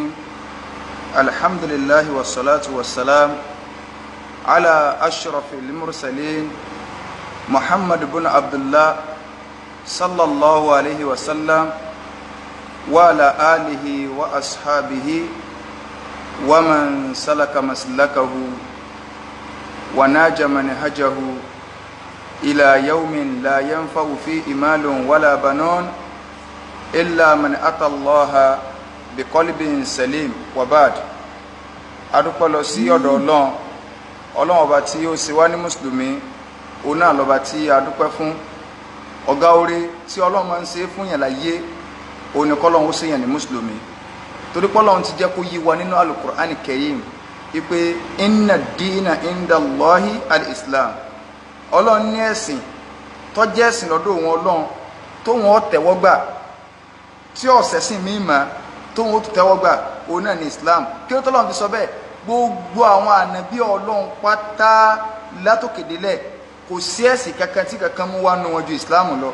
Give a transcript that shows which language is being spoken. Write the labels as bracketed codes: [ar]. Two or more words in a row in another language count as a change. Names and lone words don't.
[ar] الحمد لله والصلاة والسلام على أشرف المرسلين محمد بن عبد الله صلى الله عليه وسلم وعلى آله وأصحابه ومن سلك مسلكه وناج منهجه إلى يوم لا ينفع فيه مال ولا بنون إلا من أتى الله بقلب سليم وبعد. [yo] adúpẹ́ lọ sí ọ̀dọ̀ Ọlọ́run ọba tí ó ṣe wá ní mùsùlùmí, òun náà lọ́ba tí a dúpẹ́ fún. Ọ̀gá oore tí Ọlọ́run máa ń ṣe fún yàn láyé òun ni k'Ọlọ́run ó ṣe yàn ní mùsùlùmí, torí pé Ọlọ́run ti jẹ́ kó yí wa nínú Al-Qur'an Karim wípé [ar] إن الدين عند الله الإسلام. [yo] Ọlọ́run ní ẹ̀sìn tó jẹ́ ẹ̀sìn lọ́dọ̀ òun Ọlọ́run tó wọn tẹ́wọ́ gbà, tí ọ̀sẹ̀ sìn mí mà tó wọn tẹ́wọ́ gbà, òun náà ní Islam. Kí ló tọ́lọ́run fi sọ bẹ́ẹ̀? Gbogbo àwọn ànábì Ọlọ́run pátá látòkèdélẹ̀ kò sí ẹ̀sìn kankan tí kankan mú wá nù wọn ju Islam lọ.